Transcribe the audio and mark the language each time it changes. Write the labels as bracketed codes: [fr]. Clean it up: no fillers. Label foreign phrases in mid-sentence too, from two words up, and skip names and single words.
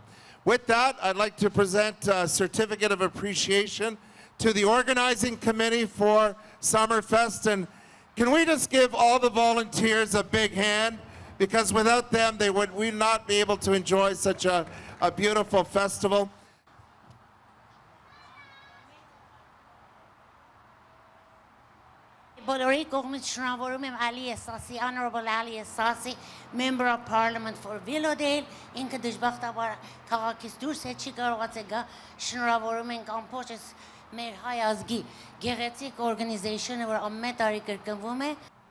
[en] With that, I'd like to present a certificate of appreciation to the organizing committee for Summerfest. And can we just give all the volunteers a big hand? Because without them, we'd not be able to enjoy such a beautiful festival. [hy] Բոլորի կողմից շնորհավորում եմ Ալի Էսասի, [en] Honorable Ali Essasi, Member of Parliament for Willowdale, [hy] ինքը դժբախտաբար քաղաքից դուրս է չի կարողացել գա, շնորհավորում ենք ամբողջ մեր հայ ազգի գեղեցիկ օրգանիզեյշնը, որ ամեն տարի կրկնվում է։